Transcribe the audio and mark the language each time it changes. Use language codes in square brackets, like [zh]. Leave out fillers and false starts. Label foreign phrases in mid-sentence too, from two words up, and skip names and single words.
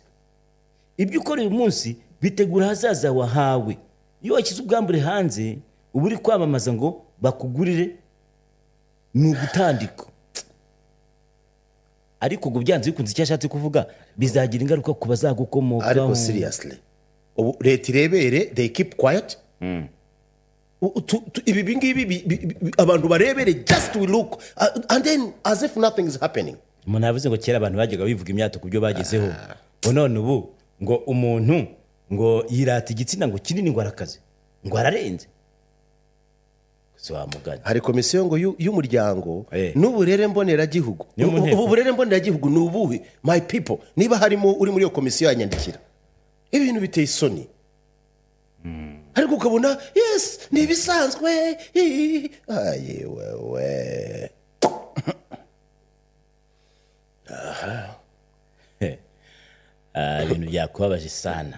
[rw] Ibyo ukora uyu munsi bitegura ahazaza wahawe. Iyo washyize ubwambure hanze uba uri kwamamaza ngo bakugurire, ni ugutandika. Ariko ngo byanze bikunze icyo ashatse kuvuga bizagira ingaruka ku bazagukomokaho. Ariko seriously ubu leta irebere, [en] they keep quiet. [rw] Ibi ngibi abantu barebere, [en] just we look and then as if nothing is happening. [rw] Umuntu yavuze ngo kera abantu bajyaga bivuga imyato ku byo bagezeho, ngo none ubu ngo umuntu ngo yirata igitsina ngo kinini ngo arakaze ngo ararenze. Hari komisiyo ngo y'umuryango n'uburere mboneragihugu. Uburere mboneragihugu ni ubuhe [en] my people? [rw] Niba harimo uri muri iyo komisiyo yanyandikira. Ibintu biteye isoni. Ariko ukabona yes ni ibisanzwe. Ayewewe. Ibintu byakubabaje sana.